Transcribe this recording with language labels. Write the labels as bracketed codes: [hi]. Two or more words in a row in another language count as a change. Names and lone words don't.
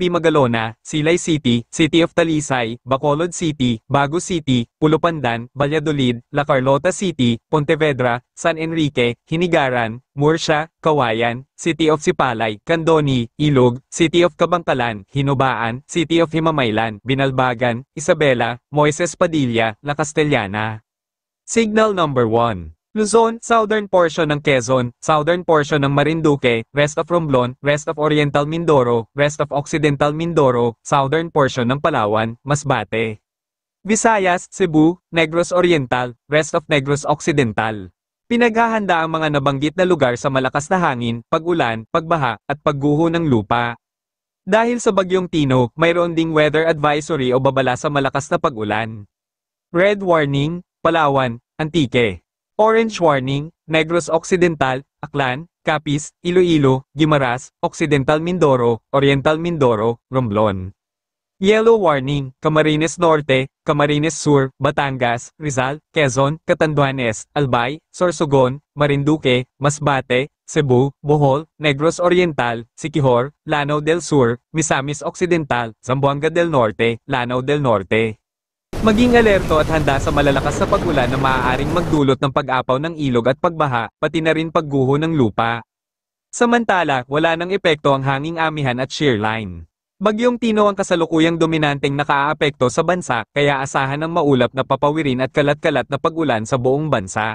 [tl] Magalona, Silay City, City of Talisay, Bacolod City, Bago City, Pulopandan, Valladolid, La Carlota City, Pontevedra, San Enrique, Hinigaran, Murcia, Kawayan, City of Sipalay, Candoni, Ilog, City of Kabangkalan, Hinubaan, City of Himamaylan, Binalbagan, Isabela, Moises Padilla, La Castellana. [en] Signal number 1. Luzon, southern portion ng Quezon, southern portion ng Marinduque, rest of Romblon, rest of Oriental Mindoro, rest of Occidental Mindoro, southern portion ng Palawan, Masbate. Visayas, Cebu, Negros Oriental, rest of Negros Occidental. [tl] Pinaghahanda ang mga nabanggit na lugar sa malakas na hangin, pag-ulan, pagbaha, at pagguho ng lupa. Dahil sa Bagyong Tino, mayroon ding [en] weather advisory [tl] o babala sa malakas na pag-ulan. [en] Red warning, Palawan, Antique. Orange warning, Negros Occidental, Aklan, Capiz, Iloilo, Guimaras, Occidental Mindoro, Oriental Mindoro, Romblon. Yellow warning, Camarines Norte, Camarines Sur, Batangas, Rizal, Quezon, Catanduanes, Albay, Sorsogon, Marinduque, Masbate, Cebu, Bohol, Negros Oriental, Siquijor, Lanao del Sur, Misamis Occidental, Zamboanga del Norte, Lanao del Norte. [tl] Maging alerto at handa sa malalakas na pag-ulan na maaaring magdulot ng pag-apaw ng ilog at pagbaha, pati na rin pagguho ng lupa. Samantala, wala nang epekto ang hanging amihan at [en] shear line. [tl] Bagyong Tino ang kasalukuyang dominanteng nakaaapekto sa bansa, kaya asahan ng maulap na papawirin at kalat-kalat na pag-ulan sa buong bansa.